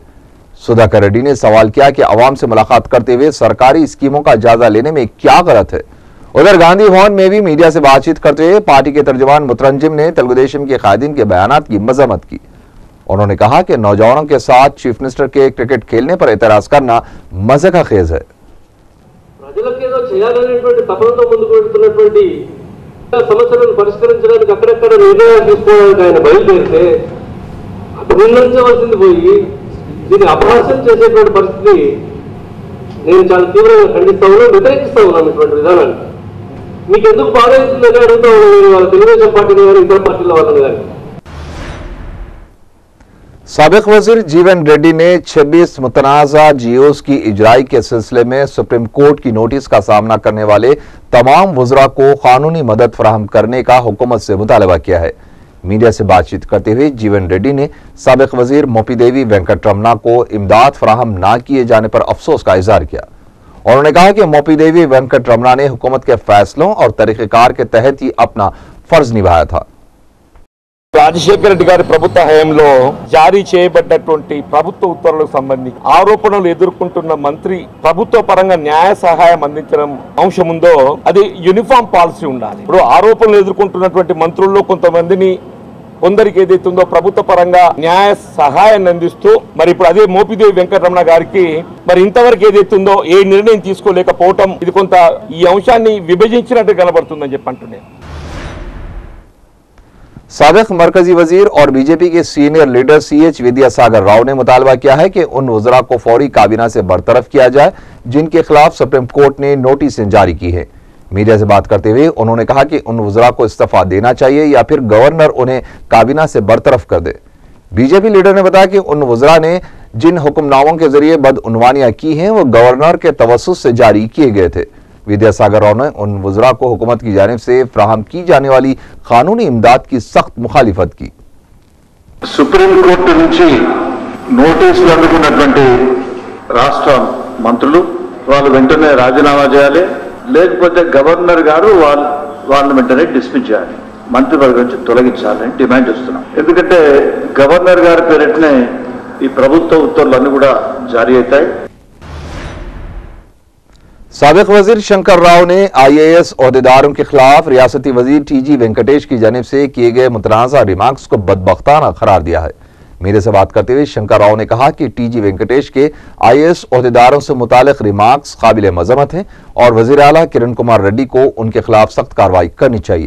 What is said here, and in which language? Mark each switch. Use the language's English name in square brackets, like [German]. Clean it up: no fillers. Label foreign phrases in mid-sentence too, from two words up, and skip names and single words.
[Urdu] سدھاکر ریڈی نے سوال کیا کہ عوام سے ملاقات کرتے ہوئے سرکاری اسکیموں کا جائزہ لینے میں کیا غلط ہے. ادھر گاندھی بھون میں بھی میڈیا سے بات چیت کرتے ہوئے پارٹی کے ترجمان مترنجم نے تلگودیشم کے قائدین کے بیانات کی مذمت کی. انہوں نے کہا کہ نوجوانوں کے ساتھ [English] Chief Minister [Urdu] کے کرکٹ کھیلنے پر اعتراض کرنا مزے کا خیز ہے. [Telugu] ప్రజలకు ఏదో చేయాలనేటువంటి తపనతో ముందుకు వెళ్తున్నటువంటి సమస్యలను పరిష్కరించడానికి అక్కడక్కడ నిర్ణయాలు తీసుకోవడానికి ఆయన బయలుదేరితే అభినందించవలసింది పోయి దీన్ని అపహాస్యం చేసేటువంటి పరిస్థితి నేను చాలా తీవ్రంగా ఖండిస్తా ఉన్నాను, వ్యతిరేకిస్తా ఉన్నాను ఇటువంటి విధానాన్ని. మీకు ఎందుకు బాధవుతుందని అడుగుతా ఉన్నాను వాళ్ళ తెలుగుదేశం పార్టీని కానీ ఇతర పార్టీల వాళ్ళని కానీ. [Urdu] سابق وزیر جیون ریڈی نے 26 متنازعہ جی اوز کی اجرائی کے سلسلے میں سپریم کورٹ کی نوٹس کا سامنا کرنے والے تمام وزرا کو قانونی مدد فراہم کرنے کا حکومت سے مطالبہ کیا ہے. میڈیا سے بات چیت کرتے ہوئے جیون ریڈی نے سابق وزیر موپی دیوی وینکٹ رمنا کو امداد فراہم نہ کیے جانے پر افسوس کا اظہار کیا. انہوں نے کہا کہ موپی دیوی وینکٹ رمنا نے حکومت کے فیصلوں اور طریقہ کار کے تحت ہی اپنا فرض نبھایا تھا. [Telugu] రాజశేఖర రెడ్డి గారి ప్రభుత్వ హయాంలో జారీ చేయబడ్డటువంటి ప్రభుత్వ ఉత్తర్వులకు సంబంధించి ఆరోపణలు ఎదుర్కొంటున్న మంత్రి ప్రభుత్వ పరంగా న్యాయ సహాయం అందించడం అంశం ఉందో అది [English] uniform policy [Telugu] ఉండాలి. ఇప్పుడు ఆరోపణలు ఎదుర్కొంటున్నటువంటి మంత్రుల్లో కొందరికి ఏదైతుందో ప్రభుత్వ పరంగా న్యాయ సహాయాన్ని అందిస్తూ మరి ఇప్పుడు అదే మోపిదేవి వెంకటరమణ గారికి మరి ఇంతవరకు ఏదైతుందో ఏ నిర్ణయం తీసుకోలేకపోవటం ఇది కొంత ఈ అంశాన్ని విభజించినట్టు కనబడుతుందని చెప్పి అంటున్నాను. [Urdu] سابق مرکزی وزیر اور بی جے پی کے [English] senior leader [Urdu] CH ودیا ساگر راؤ نے مطالبہ کیا ہے کہ ان وزرا کو فوری کابینہ سے برطرف کیا جائے جن کے خلاف سپریم کورٹ نے نوٹسیں جاری کی ہے. میڈیا سے بات کرتے ہوئے انہوں نے کہا کہ ان وزرا کو استعفیٰ دینا چاہیے یا پھر گورنر انہیں کابینہ سے برطرف کر دے. بی جے پی لیڈر نے بتایا کہ ان وزرا نے جن حکم ناموں کے ذریعے بدعنوانیاں کی ہیں وہ گورنر کے توسط سے جاری کیے گئے تھے. ودیا ساگر راؤ نے ان وزرا کو حکومت کی جانب سے فراہم کی جانے والی قانونی امداد کی سخت مخالفت کی. [Telugu] सुप्रीम कोर्ट నుంచి నోటీసులు అందుకున్నటువంటి రాష్ట్ర మంత్రులు వాళ్ళు వెంటనే రాజీనామా చేయాలి, లేకపోతే గవర్నర్ గారు వాళ్ళని వెంటనే డిస్మిస్ చేయాలి, మంత్రివర్గం నుంచి తొలగించాలని డిమాండ్ చేస్తున్నాం. ఎందుకంటే గవర్నర్ గారి పేరిటనే ఈ ప్రభుత్వ ఉత్తర్వులన్నీ కూడా జారీ అవుతాయి. [Urdu] سابق وزیر شنکر راؤ نے IAS عہدیداروں کے خلاف ریاستی وزیر TG وینکٹیش کی جانب سے کیے گئے متنازعہ ریمارکس کو بدبختانہ قرار دیا ہے. میڈیا سے بات کرتے ہوئے شنکر راؤ نے کہا کہ TG وینکٹیش کے IAS عہدیداروں سے متعلق ریمارکس قابل مذمت ہیں اور وزیر اعلیٰ کرن کمار ریڈی کو ان کے خلاف سخت کارروائی کرنی چاہیے.